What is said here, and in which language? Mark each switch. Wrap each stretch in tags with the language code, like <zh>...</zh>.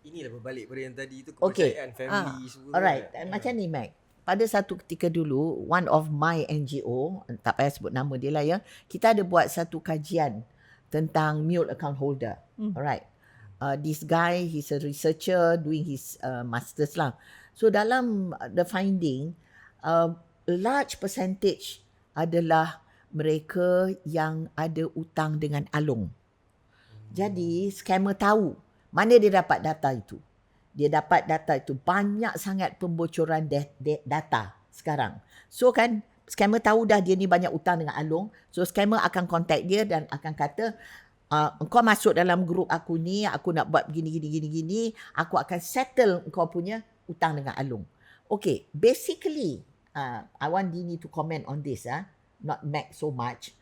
<ms>Inilah berbalik pada yang tadi tu, kepercayaan family semua. Alright, macam ni Mac. Pada satu ketika dulu,</ms> <en>one of my NGO,</en> <ms>tak payah sebut nama dia lah ya, kita ada buat satu kajian tentang mule account holder. Alright.</ms> <en>This guy, he's a researcher doing his masters lah.</en> <ms>So dalam</ms> <en>the finding,</en> <ms>a large percentage adalah mereka yang ada utang dengan Along. Jadi scammer tahu mana dia dapat data itu. Dia dapat data itu, banyak sangat pembocoran data sekarang. So kan, scammer tahu dah dia ni banyak utang dengan Along. So scammer akan contact dia dan akan kata, engkau masuk dalam grup aku ni, aku nak buat gini, aku akan settle engkau punya utang dengan Along.</ms> <en>Okay, basically, I want Dini to comment on this, not Mac so much.</en>